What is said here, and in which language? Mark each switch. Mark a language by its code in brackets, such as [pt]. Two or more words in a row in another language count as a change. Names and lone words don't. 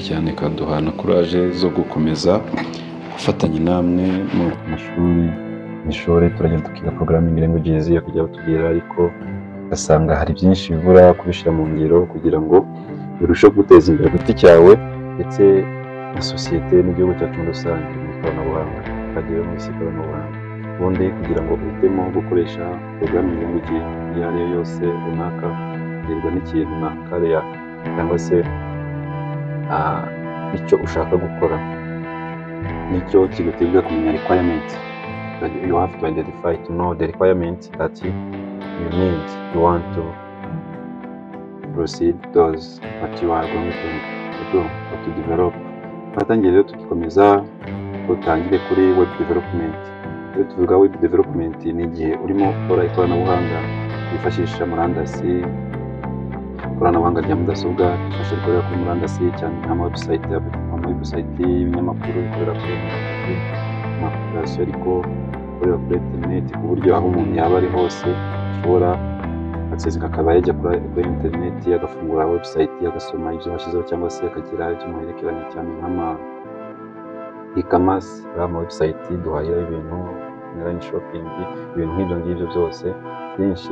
[rw] cyane, kaduhana courage zo gukomeza gufatanya namwe mu mashuri turagenda tukiga [en] programming languages [rw] yo kujya batubwira, ariko gasanga hari byinshi bibura kubishyira mu ngiro kugira ngo birusheho guteza imbere giti cyawe ndetse na sosiyete n'igihugu cyacu muri rusange mu ikoranabuhanga, kagiye mu isi ikoranabuhanga. Ubundi kugira ngo uhitemo gukoresha [en] programming language [rw] iyo ari yo yose runaka, biterwa n'ikintu na career cyangwa se icyo ushaka gukora, nicyo kigutegeka kumenya requirements. [en] You have to identify, to know the requirements that you need, you want to proceed those what you are going to do or to develop. [rw] Twatangiye rero tugikomeza, utangire kuri [en] web development. [rw] Iyo tuvuga [en] web development [rw] ni igihe urimo gukora ikoranabuhanga wifashisha murandasi, ikoranabuhanga rya mudasobwa rifasha rikorera kuri murandasi cyane nk'amawebsite y'ibinyamakuru bikorera kuri amapurikasiyo ariko bikorera kuri internet, ku buryo aho umuntu yaba ari hose ashobora access, akaba yajya kuri internet agafungura website agasoma ibyo bashyizeho cyangwa se akagira ibyo muherekeranye cyane nk'ama e-commerce, ama website duhahira ibintu, [en] online shopping, [rw] ibintu nk'ibyo ngibyo byose byinshi.